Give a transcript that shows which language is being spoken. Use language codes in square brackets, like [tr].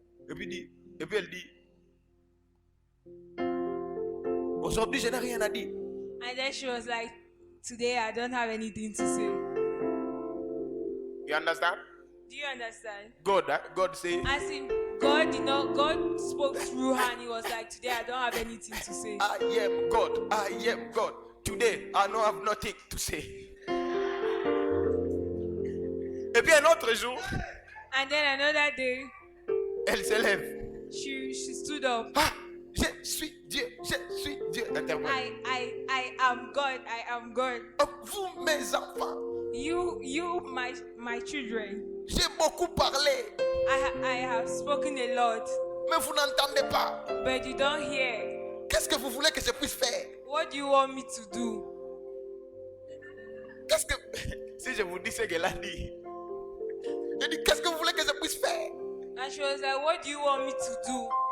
[fr] Et puis elle dit, aujourd'hui, je n'ai rien à dire. [en] And then she was like, today I don't have anything to say. You understand? Do you understand? God say, As in, God spoke through her and he was like, today I don't have anything to say. I am God. Today, I don't have nothing to say. [fr] Et puis un autre jour, [en] And then another day, [fr] elle se lève. [en] she stood up. [fr] Ah, je suis Dieu. Interprète. [en] I am God. [fr] Oh, vous, mes enfants, [en] You, my children. [fr] j'ai beaucoup parlé, [en] I have spoken a lot, [fr] mais vous n'entendez pas. [en] but you don't hear. [fr] Qu'est-ce que vous voulez que je puisse faire? [en] What do you want me to do? [fr] Qu'est-ce que... Si je vous dis ce qu'elle a dit, je dis, qu'est-ce que vous voulez que je puisse faire? [en] And she was like, what do you want me to do?